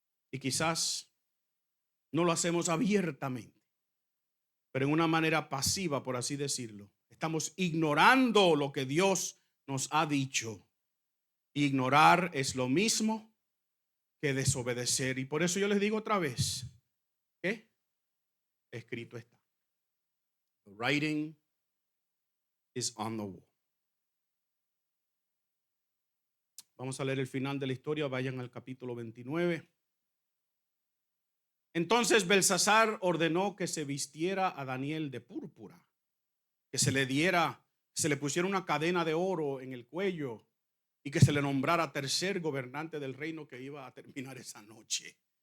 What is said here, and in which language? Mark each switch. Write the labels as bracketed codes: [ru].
[es] Y quizás no lo hacemos abiertamente, pero en una manera pasiva, por así decirlo. Estamos ignorando lo que Dios nos ha dicho. Ignorar es lo mismo que desobedecer. Y por eso yo les digo otra vez, ¿qué? Escrito está. [en] The writing is on the wall. [es] Vamos a leer el final de la historia. Vayan al capítulo 29. Entonces Belsasar ordenó que se vistiera a Daniel de púrpura, que se le pusiera una cadena de oro en el cuello y que se le nombrara tercer gobernante del reino que iba a terminar esa noche.